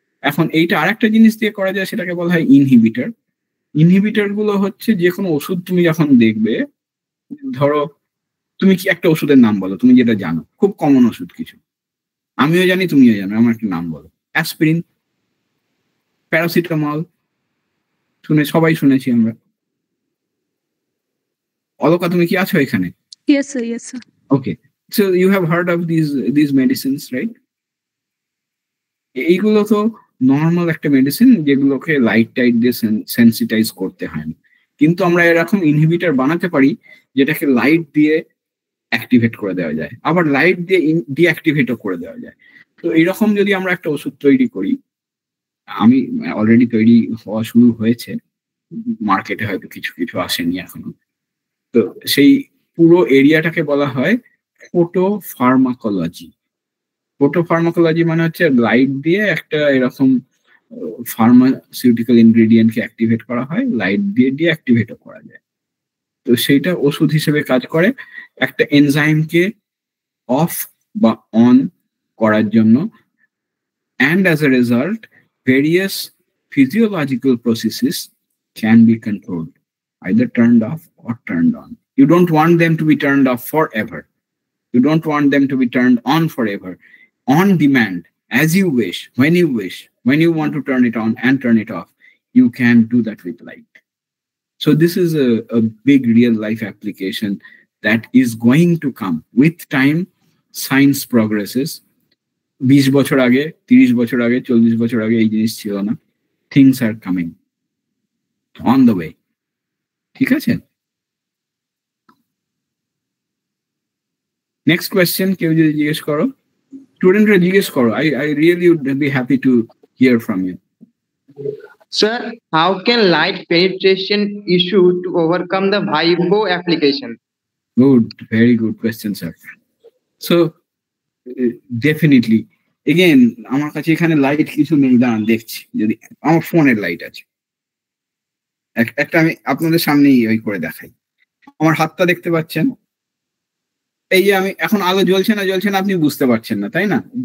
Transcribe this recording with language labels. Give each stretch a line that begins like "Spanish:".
Bangla: এখন এইটা আরেকটা জিনিস দিয়ে করা যায়, সেটাকে বলা হয় ইনহিবিটার। ইনহিবিটার গুলো হচ্ছে যে কোনো ওষুধ তুমি যখন দেখবে, ধরো তুমি কি একটা ওষুধের নাম বলো তুমি যেটা জানো, খুব কমন ওষুধ কিছু, আমিও জানি তুমিও জানো, আমার একটা নাম বলো। অ্যাসপিরিন, প্যারাসিটামল, সবাই শুনেছি আমরা। অলকা তুমি কি আছো এখানে?
English: Yes sir, yes sir. Okay, so you have heard of these medicines, right?
Bangla: এইগুলো তো নর্মাল একটা মেডিসিন যেগুলোকে লাইট টাইট দিয়ে সেন্সিটাইজ করতে হয় না, কিন্তু আমরা এরকম ইনহিবিটর বানাতে পারি যেটাকে লাইট দিয়ে অ্যাক্টিভেট করে দেওয়া যায়, আবার লাইট দিয়ে ডিঅ্যাক্টিভেটও করে দেওয়া যায়। তো এইরকম যদি আমরা একটা ওষুধ তৈরি করি, আমি অলরেডি তৈরি হওয়া শুরু হয়েছে, মার্কেটে হয়তো কিছু কিছু আসেনি এখনো, তো সেই পুরো এরিয়াটাকে বলা হয় ফোটোফার্মাকোলজি। ফোটোফার্মাকোলজি মানে হচ্ছে লাইট দিয়ে একটা এরকম ফার্মাসিউটিক্যাল ইনগ্রেডিয়েন্টকে অ্যাক্টিভেট করা হয়, লাইট দিয়ে ডিঅ্যাক্টিভেটও করা যায়। তো সেইটা ওষুধ হিসেবে কাজ করে একটা এনজাইমকে অফ বা অন করার জন্য,
English: and as a result various physiological processes can be controlled, either turned off or turned on. You don't want them to be turned off forever, you don't want them to be turned on forever. On demand, as you wish, when you want to turn it on and turn it off, you can do that with light. So this is a big real life application that is going to come with time. Science progresses.
Bangla: 20 বছর আগে, 30 বছর আগে, 40 বছর আগে এই জিনিস ছিল না.
English: Things are coming on the way.
Bangla: ঠিক আছে?
English: Next question,
Bangla: কেউ যদি জিজ্ঞেস করো, স্টুডেন্টরা জিজ্ঞেস করো.
English: I really would be happy to hear from you. Sir, how can light penetration issue to overcome the VIBO application? Good, very good question, sir. So definitely, again,
Bangla: আমার কাছে এখানে লাইট কিছু নেই, দাঁড়ান দেখছি. যদি আমার ফোনের লাইট আছে, একটা আমি আপনাদের সামনেই ওই করে দেখাই. আমার হাতটা দেখতে পাচ্ছেন? এই যে আমি এখন আলো জ্বলছে না আপনি বুঝতে পারছেন না, তাই না?